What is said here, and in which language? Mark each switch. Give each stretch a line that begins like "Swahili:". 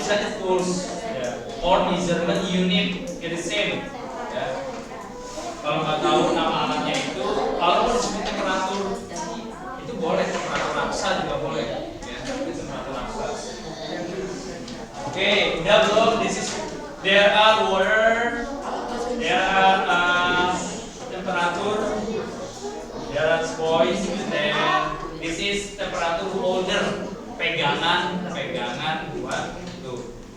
English: measurement unit it is same. Ya.
Indonesian: Kalau nggak tahu nama alatnya itu, kalau mau disebut temperatur itu boleh, temperatur raksa juga boleh. Ya, itu temperatur raksa. Oke, udah belum?
English: There are water, there are temperatur, there are voice, then this is temperatur holder,
Indonesian: pegangan buat tuh.